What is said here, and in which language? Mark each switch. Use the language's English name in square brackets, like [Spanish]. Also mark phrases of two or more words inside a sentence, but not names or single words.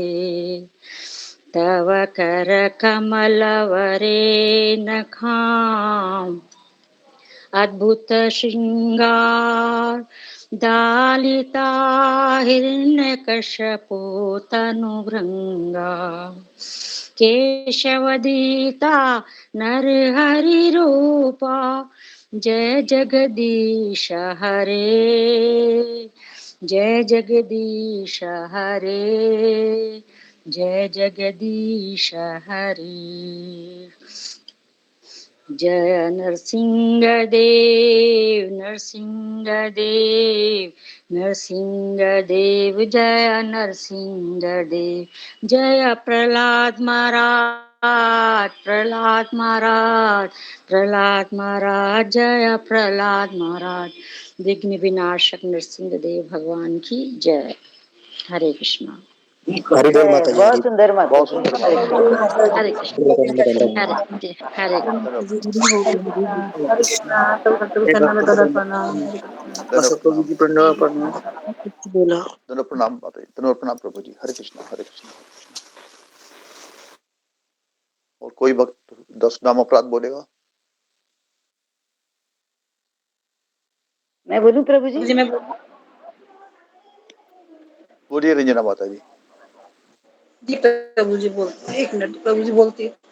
[Sanskrit] तव करकमलवरे नखां अद्भुत श्रृंगार दालिता हिरण्यकश्यपो तनुभृंगा केशवदीता नरहरिरूपा जय जगदीश हरे जय जगदीश हरे जय जगदीश हरे जय [Hindi] नरसिंह देव नरसिंह देव नरसिंह देव जय नरसिंह देव जय प्रहलाद महाराज प्रहलाद महाराज प्रहलाद महाराज जय प्रहलाद महाराज विघ्न विनाशक नरसिंह देव भगवान की जय। हरे कृष्णा। हरिबोल माता जी, बहुत सुंदर माता बहुत जी। सुंदर हरे माता कृष्ण। जी। हरे कृष्ण हरे हरे धन्यवाद धन्यवाद प्रणाम बोला धन्यवाद प्रणाम माता जी धन्यवाद प्रणाम प्रभु जी। हरे कृष्णा हरे कृष्णा हरे कृष्णा। और कोई भक्त 10 नाम अपराध बोलेगा? मैं बोलूं प्रभु जी? बोलिए रंजना माता जी। जी प्रभु जी बोलते, एक मिनट प्रभु जी बोलती।